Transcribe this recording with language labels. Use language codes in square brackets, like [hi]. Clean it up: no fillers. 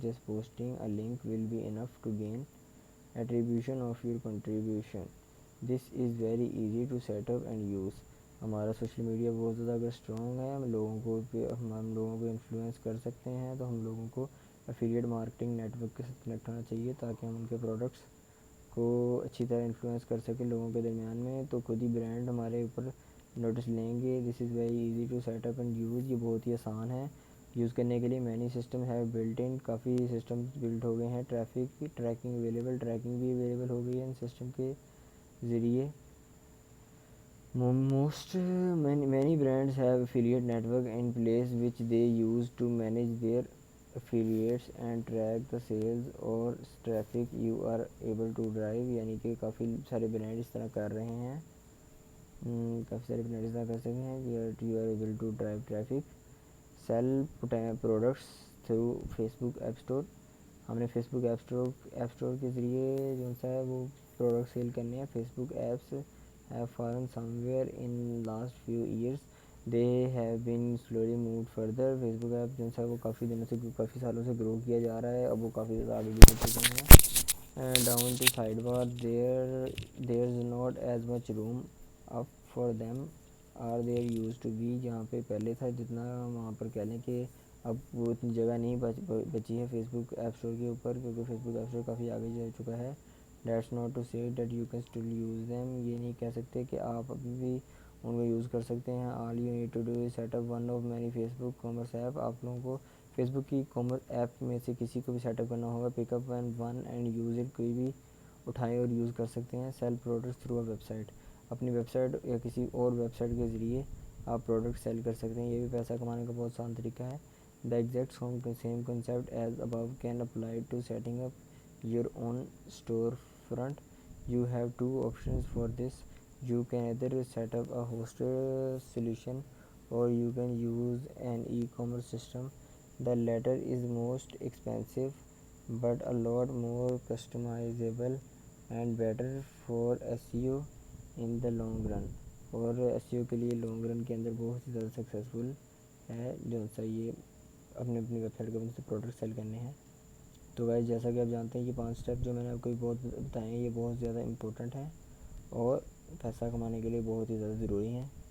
[en] Just posting a link will be enough to gain attribution of your contribution. This is very easy to set up and use. [ur] ہمارا social media بہت زیادہ اگر strong ہے، ہم لوگوں کو influence کر سکتے ہیں تو ہم لوگوں کو افیلیٹ مارکیٹنگ نیٹ ورک کے ساتھ کنیکٹ ہونا چاہیے تاکہ ہم ان کے پروڈکٹس کو اچھی طرح انفلوئنس کر سکیں لوگوں کے درمیان میں، تو خود ہی برانڈ ہمارے اوپر نوٹس لیں گے. [en] This is very easy to set up and use. [ur] یہ بہت ہی آسان ہے یوز کرنے کے لیے. مینی سسٹم ہے built in. Coffee system blood ہو گئے ہیں. ٹریفک کی ٹریکنگ اویلیبل. ٹریکنگ بھی اویلیبل ہو گئی ہے ان سسٹم کے ذریعے. [en] many brands have affiliate network in place which they use to manage their affiliates and track the sales or traffic you are able to drive. [ur] یعنی کہ کافی سارے brand اس طرح کر رہے ہیں، کافی سارے برانڈ اس طرح کر سکتے ہیں کہ [en] you are able to drive traffic. sell products through Facebook App Store. [ur] ہم نے فیس بک ایپ اسٹور کے ذریعے جو سا ہے وہ پروڈکٹ سیل کرنے ہیں. [en] Facebook apps have fallen somewhere in last few years. They have been slowly moved further. [ur] Face book app جو ہے وہ کافی سالوں سے گرو کیا جا رہا ہے. اب وہ کافی زیادہ آگے بھی بڑھ چکے ہیں. [en] Down to sidebar there's not as much room up for them or there used to be. [ur] جہاں پہ پہلے تھا جتنا وہاں پر کہہ لیں کہ اب وہ اتنی جگہ نہیں بچی ہے فیس بک ایپ اسٹور کے اوپر، کیونکہ فیس بک ایپ اسٹور کافی آگے جا چکا ہے. [en] That's not to say that you can still use them. [ur] یہ نہیں کہہ سکتے کہ آپ ابھی بھی ان کو یوز کر سکتے ہیں. [en] All you need to do is set up one of many Facebook commerce app. [ur] آپ لوگوں کو فیس بک کی کامرس ایپ میں سے کسی کو بھی سیٹ اپ کرنا ہوگا. [en] Pick up one and use it. [ur] کوئی بھی اٹھائیں اور یوز کر سکتے ہیں. [en] Sell products through a website. [ur] اپنی ویب سائٹ یا کسی اور ویب سائٹ کے ذریعے آپ پروڈکٹ سیل کر سکتے ہیں. یہ بھی پیسہ کمانے کا بہت آسان طریقہ ہے. [en] The exact same concept as above can apply to setting up your own storefront. You have two options for this. You can either set up a hosted solution or you can use an e-commerce system. The latter is most expensive but a lot more customizable and better for SEO in the long run. [ur] اور SEO کے لیے long run کے اندر بہت ہی زیادہ successful ہے جو سا یہ اپنی ویب سائٹ کے اوپر سے پروڈکٹ سیل کرنے ہیں. تو گائز جیسا کہ آپ جانتے ہیں یہ 5 اسٹیپ جو میں نے آپ کو بہت بتائے ہیں یہ بہت زیادہ امپورٹنٹ ہیں اور پیسہ کمانے کے لیے بہت ہی زیادہ ضروری ہیں.